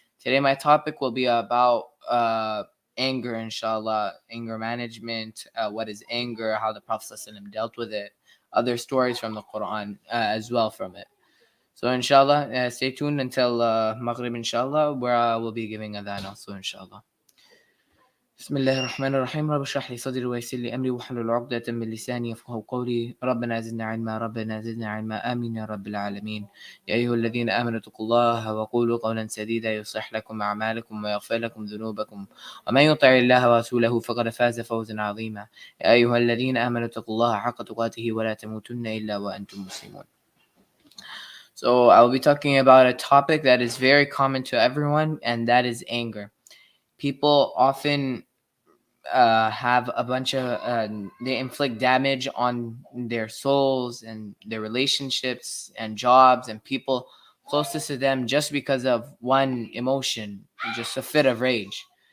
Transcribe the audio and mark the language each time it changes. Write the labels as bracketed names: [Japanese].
[English] Today my topic will be about anger, inshallah, anger management, what is anger, how the Prophet ﷺ dealt with it, other stories from the Quran as well from it. So inshallah, stay tuned until Maghrib, inshallah, where I will be giving adhan also, inshallah. [Arabic] بسم الله الرحمن الرحيم رب اشرح لي صدري ويسر لي امري واحلل عقدة من لساني يفقهوا قولي ربنا زدنا علما ربنا زدنا علما امين يا رب العالمين يا ايها الذين امنوا اتقوا الله وقولوا قولا سديدا يصلح لكم اعمالكم ويغفر لكم ذنوبكم ومن يطع الله ورسوله فقد فاز فوزا عظيما يا ايها الذين امنوا اتقوا الله حق تقاته ولا تموتن الا وانتم مسلمون. [English] So I will be talking about a topic that is very common to everyone, and that is anger. People often have a bunch of they inflict damage on their souls and their relationships and jobs and people closest to them just because of one emotion, just a fit of rage.